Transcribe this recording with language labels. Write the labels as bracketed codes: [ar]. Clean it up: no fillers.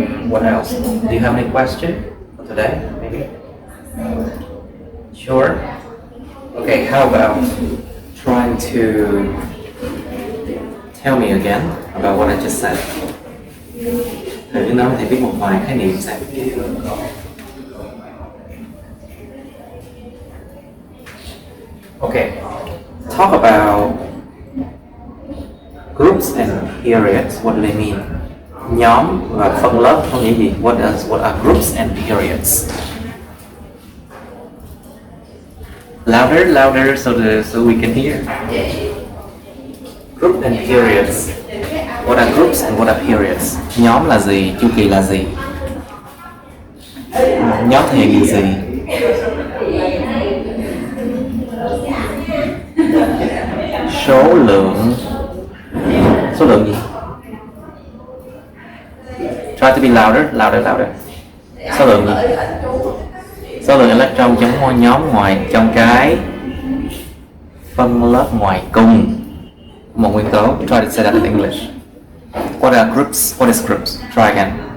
[en] What else? Do you have any question for today? Maybe? Sure? Okay, how about trying to tell me again about what I just said? [vi] Thử nói thì biết một vài khái niệm xem. [en] Okay, talk about groups and periods. What do they mean? [vi] Nhóm và phân lớp có nghĩa gì? [en] What are groups and periods? Louder, so we can hear. Group and periods. What are groups and what are periods? [vi] Nhóm là gì? Chu kỳ là gì? Nhóm thể hiện gì? Số lượng gì? [en] Try to be louder. [vi] Số lượng gì? Số lượng electron trong nhóm ngoài trong cái phân lớp ngoài cùng một nguyên tố. [en] Try to say that in English. What are groups? What is groups? Try again.